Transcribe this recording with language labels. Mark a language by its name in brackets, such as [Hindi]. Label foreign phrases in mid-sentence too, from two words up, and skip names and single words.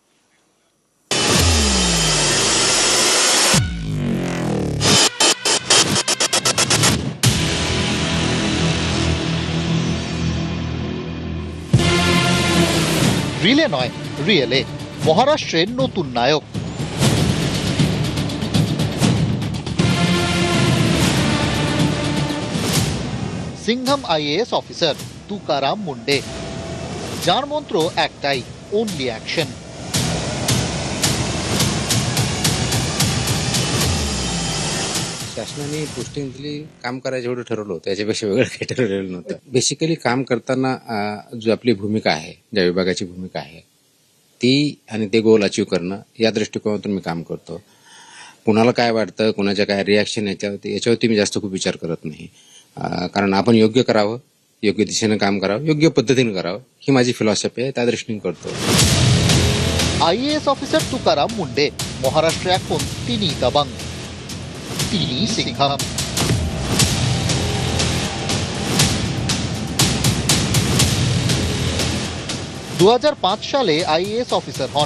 [Bangla] রিলে নয়, রিয়েলে মহারাষ্ট্রের নতুন নায়ক। সিংঘম আইএএস অফিসার তুকারাম মুন্ডে, যার মন্ত্র একটাই, [English] only action. [Marathi] शासनाने पोस्टिंग दिली, काम करायचं एवढं ठरवलं होतं, याच्यापेक्षा वेगळं काही ठरवलेलं नव्हतं. बेसिकली काम करताना जो आपली भूमिका आहे, ज्या विभागाची भूमिका आहे ती आणि ते [English] goal achieve [Marathi] करणं, या दृष्टिकोनातून मी काम करतो. कुणाला काय वाटतं, कुणाच्या काय रिॲक्शन याच्यावरती मी जास्त खूप विचार करत नाही. कारण आपण योग्य करावं, योग्य दिशेनं काम करावं, योग्य पद्धतीनं करावं, ही माझी फिलॉसॉफी आहे, त्या दृष्टीने करतो. [Bangla] আইএএস অফিসার তুকারাম মুন্ডে, মহারাষ্ট্রে এখন তিনি দাবাং, তিনি সিংঘম। দু সালে আইএএস অফিসার হন।